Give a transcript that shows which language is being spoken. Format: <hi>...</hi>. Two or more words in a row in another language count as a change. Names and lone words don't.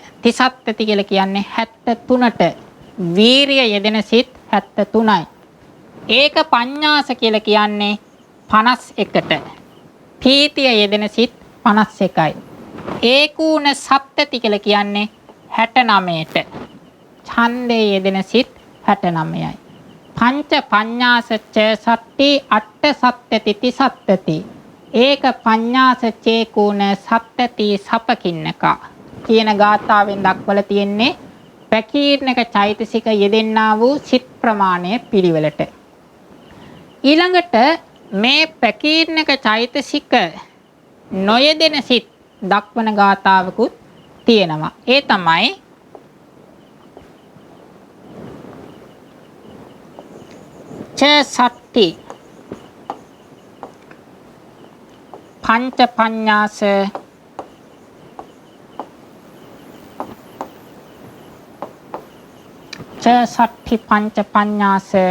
<si>තිසත්තති කියලා කියන්නේ 73ට. වීරිය යෙදෙන සිත් 73යි.</si> <pi>ඒක පඤ්ඤාස</pi> <si>කියලා කියන්නේ 51ට. පීතිය යෙදෙන සිත් 51යි.</si> <pi>ඒකූණ සත්තති</pi> <si>කියලා කියන්නේ 69ට. ඡන්දේ යෙදෙන සිත් 69යි.</si> <pi>පංච පඤ්ඤාස ච සට්ඨි අට්ඨ සත්තති තිසත්තති ඒක පඤ්ඤාස චේකුණ සත්තති සපකින්නක</pi> <si>කියන ගාථාවෙන් දක්වලා තියෙන්නේ ප්‍රකීර්ණක චෛතසික යෙදෙන්නා වූ සිත් ප්‍රමාණය පිළිවෙලට. ඊළඟට මේ ප්‍රකීර්ණක චෛතසික නොයෙදෙන සිත් දක්වන ගාථාවකුත් තියෙනවා. ඒ තමයි</si> <pi>ච සට්ටි පංච පඤ්ඤාස ච සට්ඨි පංච පඤ්ඤාස</pi>